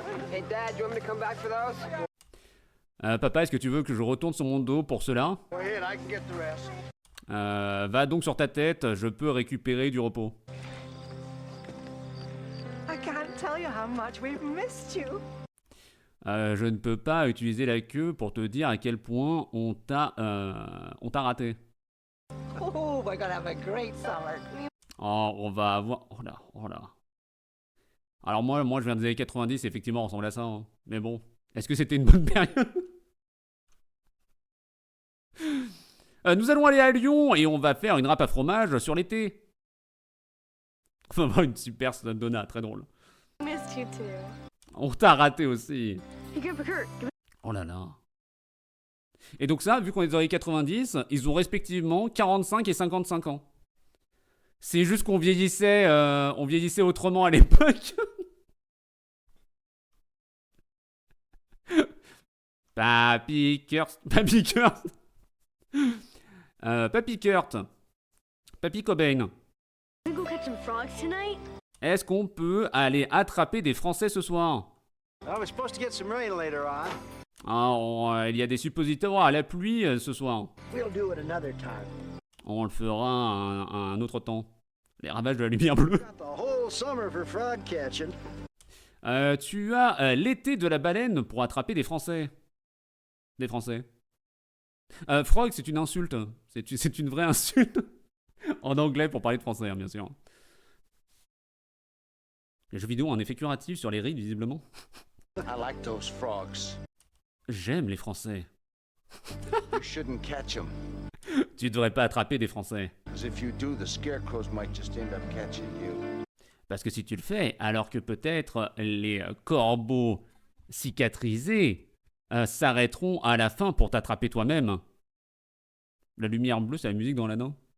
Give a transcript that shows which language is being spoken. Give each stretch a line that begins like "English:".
English: Hey, Dad, you want me to come back for those?
French: Papa, est-ce que tu veux que je retourne sur mon dos pour cela?
English: Go ahead, I can get the rest.
French: Va donc sur ta tête, je peux récupérer du repos.
English: I can't tell you how much we've missed you.
French: Je ne peux pas utiliser la queue pour te dire à quel point on t'a raté.
English: Oh, we're gonna have a great summer.
French: Oh, on va avoir... Oh là, oh là. Alors moi je viens des années 90, effectivement, on ressemble à ça. Hein. Mais bon, est-ce que c'était une bonne période? Nous allons aller à Lyon et on va faire une râpe à fromage sur l'été. On va avoir une super donna, très drôle.
English: Missed you too.
French: On t'a raté aussi.
English: Hey, Grandpa Kurt,
French: Oh là là. Et donc ça, vu qu'on est dans les 90, ils ont respectivement 45 et 55 ans. C'est juste qu'on vieillissait autrement à l'époque. Papy Kurt. Papy Kurt. Papy Kurt. Papy Cobain.
English: we go catch some frogs tonight?
French: Est-ce qu'on peut aller attraper des Français ce soir?
English: Well, we're supposed to get some rain later on.
French: Il y a des suppositoires à la pluie ce soir.
English: We'll do it another time.
French: On le fera un autre temps. Les ravages de la lumière bleue.
English: Got the whole summer for frog catching.
French: Tu as l'été de la baleine pour attraper des Français. Des Français. Frog, c'est une insulte. C'est une vraie insulte. En anglais pour parler de français, hein, bien sûr. Les jeux vidéo ont un effet curatif sur les rides, visiblement.
English: I like those frogs.
French: J'aime les Français.
English: You shouldn't catch 'em.
French: Tu devrais pas attraper des Français.
English: Because if you do, the scarecrows might just end up catching you.
French: Parce que si tu le fais, alors que peut-être les corbeaux cicatrisés s'arrêteront à la fin pour t'attraper toi-même. La lumière bleue, c'est la musique dans l'anneau.